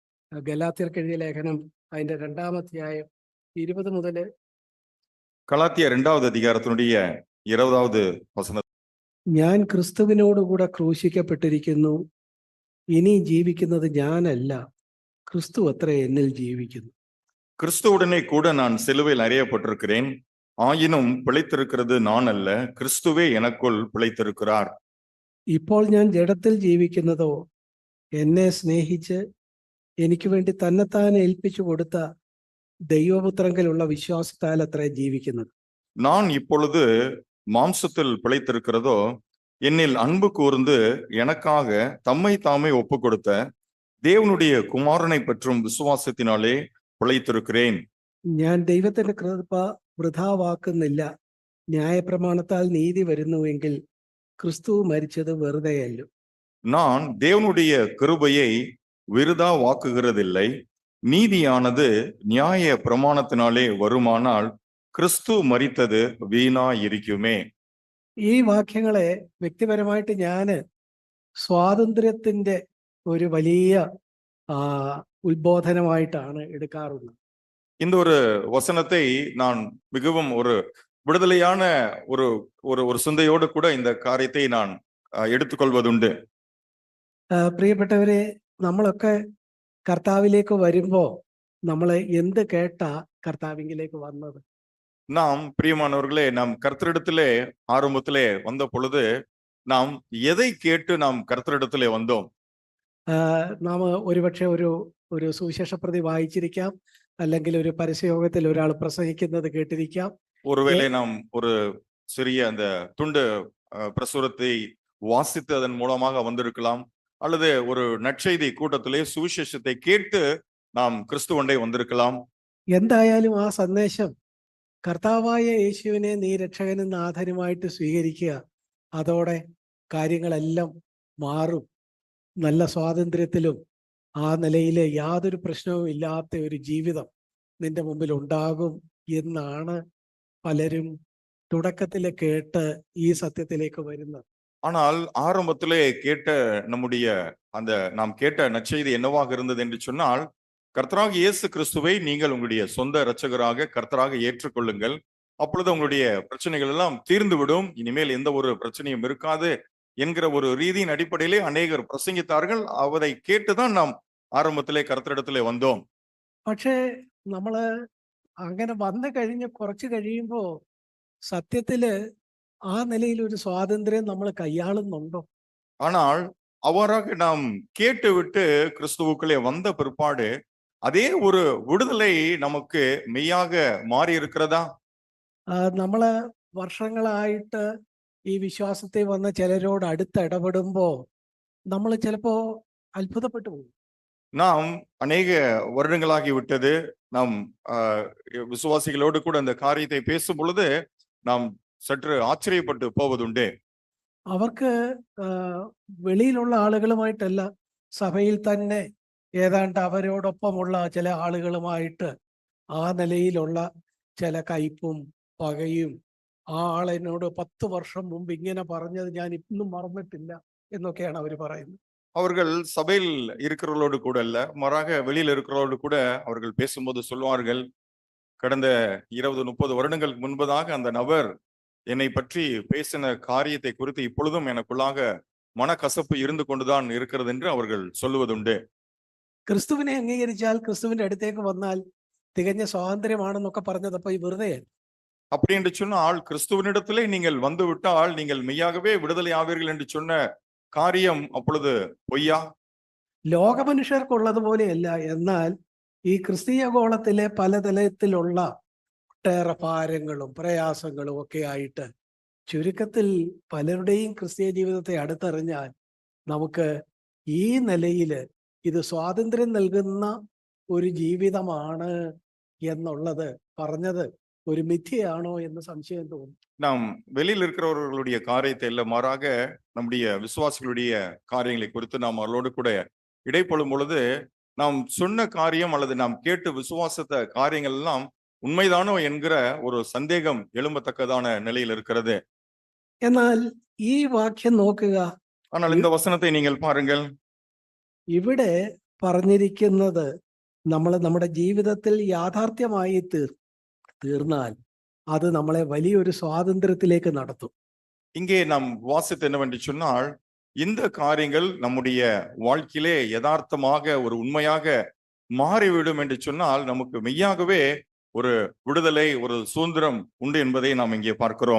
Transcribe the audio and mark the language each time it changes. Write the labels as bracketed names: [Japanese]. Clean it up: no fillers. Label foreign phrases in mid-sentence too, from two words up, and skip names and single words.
[Malayalam] ഗലാത്യർക്ക് എഴുതിയ ലേഖനം അതിന്റെ 2-ാം അധ്യായം 20 മുതൽ [Tamil] கலாத்தியர் 2வது அதிகாரத்தினுடைய 20வது வசனம். [Malayalam] ഞാൻ ക്രിസ്തുവിനോടുകൂടെ ക്രൂശിക്കപ്പെട്ടിരിക്കുന്നു, ഇനി ജീവിക്കുന്നത് ഞാനല്ല, ക്രിസ്തു അത്രേ എന്നിൽ ജീവിക്കുന്നു. [Tamil] கிறிஸ்துவுடனே கூட நான் சிலுவையில் அறையப்பட்டிருக்கிறேன், ஆயினும் பிழைத்திருக்கிறது நான் அல்ல, கிறிஸ்துவே எனக்குள் பிழைத்திருக்கிறார். [Malayalam] ഇപ്പോൾ ഞാൻ ജഡത്തിൽ ജീവിക്കുന്നതോ എന്നെ സ്നേഹിച്ച് എനിക്ക് വേണ്ടി തന്നെത്താൻ ഏൽപ്പിച്ചു കൊടുത്ത ദൈവപുത്രങ്കിലുള്ള വിശ്വാസത്താൽ അത്രേ ജീവിക്കുന്നത്. [Tamil] நான் இப்பொழுது மாம்சத்தில் பிழைத்திருக்கிறதோ என்னில் அன்பு கூர்ந்து எனக்காக தம்மை தாமே ஒப்பு கொடுத்த தேவனுடைய குமாரனை பற்றும் விசுவாசத்தினாலே பிழைத்திருக்கிறேன். [Malayalam] ഞാൻ ദൈവത്തിന്റെ കൃപ വൃഥാവാക്കുന്നില്ല. ന്യായപ്രമാണത്താൽ നീതി വരുന്നുവെങ്കിൽ ക്രിസ്തു മരിച്ചത് വെറുതെയല്ലോ. [Tamil] நான் தேவனுடைய கிருபையை விருதா வாக்குகிறதில்லை. நீதியானது நியாய பிரமாணத்தினாலே வருமானால் கிறிஸ்து மரித்தது வீணா இருக்குமே. [Malayalam] ഈ വാക്യങ്ങളെ വ്യക്തിപരമായിട്ട് ഞാൻ സ്വാതന്ത്ര്യത്തിന്റെ ഒരു വലിയ ഉത്ബോധനമായിട്ടാണ് എടുക്കാറുള്ളത്. [Tamil] இந்த ஒரு வசனத்தை நான் மிகவும் ஒரு விடுதலையான ஒரு ஒரு ஒரு சிந்தையோடு கூட இந்த காரியத்தை நான் എടുത്തുകൊள்வதுண்டு. [Malayalam] പ്രിയപ്പെട്ടവരെ, നമ്മളൊക്കെ കർത്താവിലേക്ക് വരുമ്പോ നമ്മൾ എന്ത് കേട്ടാ കർത്താവിലേക്ക് വന്നത്? [Tamil] நாம் பிரியமானவர்களே, நாம் கர்த்தரிடத்திலே ஆரம்பத்திலே வந்த பொழுது நாம் எதை கேட்டு நாம் கர்த்தரிடத்திலே வந்தோம்? [Malayalam] നാം ഒരുപക്ഷെ ഒരു സുവിശേഷ പ്രതി വായിച്ചിരിക്കാം, അല്ലെങ്കിൽ ഒരു പരസ്യയോഗത്തിൽ ഒരാൾ പ്രസംഗിക്കുന്നത് കേട്ടിരിക്കാം. [Tamil] ஒருவேளை நாம் ஒரு சிறிய அந்த துண்டு பிரசுரத்தை வாசித்து அதன் மூலமாக வந்திருக்கலாம், அல்லது ஒரு நற்செய்தி கூட்டத்திலே சுவிசேஷத்தை கேட்டு நாம் கிறிஸ்துவண்டை வந்திருக்கலாம். [Malayalam] എന്തായാലും ആ സന്ദേശം കർത്താവായ യേശുവിനെ നീ രക്ഷകനും നാഥനുമായിട്ട് സ്വീകരിക്കുക, അതോടെ കാര്യങ്ങളെല്ലാം മാറും. നല്ല സ്വാതന്ത്ര്യത്തിലും ആ നിലയിൽ യാതൊരു പ്രശ്നവും ഇല്ലാത്ത ഒരു ജീവിതം നിന്റെ മുമ്പിൽ ഉണ്ടാകും എന്നാണ് പലരും തുടക്കത്തിൽ കേട്ട് ഈ സത്യത്തിലേക്ക് വരുന്നത്. [Tamil] ஆனால் ஆரம்பத்திலே கேட்ட நம்முடைய அந்த நாம் கேட்ட நற்செய்தி என்னவாக இருந்தது என்று சொன்னால், கர்த்தராக இயேசு கிறிஸ்துவை நீங்கள் உங்களுடைய சொந்த இரட்சகராக கர்த்தராக ஏற்றுக்கொள்ளுங்கள், அப்பொழுது உங்களுடைய பிரச்சனைகள் எல்லாம் தீர்ந்து விடும், இனிமேல் எந்த ஒரு பிரச்சனையும் இருக்காது என்கிற ஒரு ரீதியின் அடிப்படையிலே அநேகர் பிரசங்கித்தார்கள். அவரை கேட்டுதான் நாம் ஆரம்பத்திலே கர்த்தரிடத்திலே வந்தோம். [Malayalam] പക്ഷേ നമ്മള് അങ്ങനെ വന്നു കഴിഞ്ഞ് കുറച്ച് കഴിയുമ്പോ സത്യത്തില് ആ നിലയിൽ ഒരു സ്വാതന്ത്ര്യം നമ്മൾ കൈയാളുന്നുണ്ടോ? [Tamil] ஆனால் அவ்வாறாக நாம் கேட்டுவிட்டு கிறிஸ்துவுக்குள்ளே வந்த பிற்பாடு அதே ஒரு விடுதலை நமக்கு மெய்யாக மாறி இருக்கிறதா? [Malayalam] നമ്മള് വർഷങ്ങളായിട്ട് ഈ വിശ്വാസത്തിൽ വന്ന ചിലരോട് അടുത്ത് ഇടപെടുമ്പോ നമ്മൾ ചിലപ്പോ അത്ഭുതപ്പെട്ടു പോകും. [Tamil] நாம் அநேக வருடங்களாகி விட்டது. நாம் விசுவாசிகளோடு கூட அந்த காரியத்தை பேசும் பொழுது நாம் சற்று ஆச்சரியப்பட்டு போவதுண்டு. [Malayalam] അവർക്ക് വെളിയിലുള്ള ആളുകളുമായിട്ടല്ല, സഭയിൽ തന്നെ ഏതാണ്ട് അവരോടൊപ്പമുള്ള ചില ആളുകളുമായിട്ട് ആ നിലയിലുള്ള ചില കയ്പും പകയും, ആ ആളെന്നോട് 10 വർഷം മുമ്പ് ഇങ്ങനെ പറഞ്ഞത് ഞാൻ ഇന്നും മറന്നിട്ടില്ല എന്നൊക്കെയാണ് അവർ പറയുന്നത്. [Tamil] அவர்கள் சபையில் இருக்கிறவர்களோடு கூட அல்ல, மாறாக வெளியில் இருக்கிறவர்களோடு கூட அவர்கள் பேசும்போது சொல்வார்கள், கடந்த 20-30 வருடங்களுக்கு முன்பதாக அந்த நபர் என்னை பற்றி பேசின காரியத்தை குறித்து இப்பொழுதும் எனக்குள்ளாக மனக்கசப்பு இருந்து கொண்டுதான் இருக்கிறது என்று அவர்கள் சொல்லுவதுண்டு. [Malayalam] ക്രിസ്തുവിനെ അംഗീകരിച്ചാൽ, ക്രിസ്തുവിന്റെ അടുത്തേക്ക് വന്നാൽ തികഞ്ഞ സ്വാതന്ത്ര്യമാണെന്നൊക്കെ പറഞ്ഞതപ്പോ ഈ വെറുതെ. [Tamil] அப்படி என்று சொன்னால், கிறிஸ்துவனிடத்திலே நீங்கள் வந்து விட்டால் நீங்கள் மெய்யாகவே விடுதலை ஆவீர்கள் என்று சொன்ன காரியம் அப்பொழுது பொய்யா? [Malayalam] ലോക മനുഷ്യർക്കുള്ളതുപോലെയല്ല. എന്നാൽ ഈ ക്രിസ്തീയ ഗോളത്തിലെ പലതലത്തിലുള്ള ഒട്ടേറെ ഭാരങ്ങളും പ്രയാസങ്ങളും ഒക്കെ ആയിട്ട് ചുരുക്കത്തിൽ പലരുടെയും ക്രിസ്തീയ ജീവിതത്തെ അടുത്തറിഞ്ഞാൽ നമുക്ക് ഈ നിലയിൽ ഇത് സ്വാതന്ത്ര്യം നൽകുന്ന ഒരു ജീവിതമാണ് എന്നുള്ളത് പറഞ്ഞത് ഒരു മിഥ്യയാണോ എന്ന് സംശയം തോന്നും. [Tamil] நாம் வெளியில் இருக்கிறவர்களுடைய காரியத்தை இல்ல, மாறாக நம்முடைய விசுவாசிகளுடைய காரியங்களை குறித்து நாம் அவர்களோடு கூட இடைப்படும் பொழுது நாம் சொன்ன காரியம் அல்லது நாம் கேட்டு விசுவாசத்த காரியங்கள் எல்லாம் உண்மைதானோ என்கிற ஒரு சந்தேகம் எழும்பத்தக்கதான நிலையில் இருக்கிறது. [Malayalam] എന്നാൽ ഈ വാക്യം നോക്കുക. [Tamil] ஆனால் இந்த வசனத்தை நீங்கள் பாருங்கள். [Malayalam] ഇവിടെ പറഞ്ഞിരിക്കുന്നത് നമ്മൾ നമ്മുടെ ജീവിതത്തിൽ യാഥാർത്ഥ്യമായി തീർന്നാൽ அது നമ്മളെ വലിയൊരു സ്വാതന്ത്ര്യത്തിലേക്ക് നടത്തും. [Tamil] இங்கே நாம் வாசித்து என்னவென்று சொன்னால், இந்த காரியங்கள் நம்முடைய வாழ்க்கையிலே யதார்த்தமாக ஒரு உண்மையாக மாறிவிடும் என்று சொன்னால், நமக்கு மெய்யாகவே ஒரு விடுதலை, ஒரு சுதந்திரம் உண்டு என்பதை நாம் இங்கே பார்க்கிறோம்.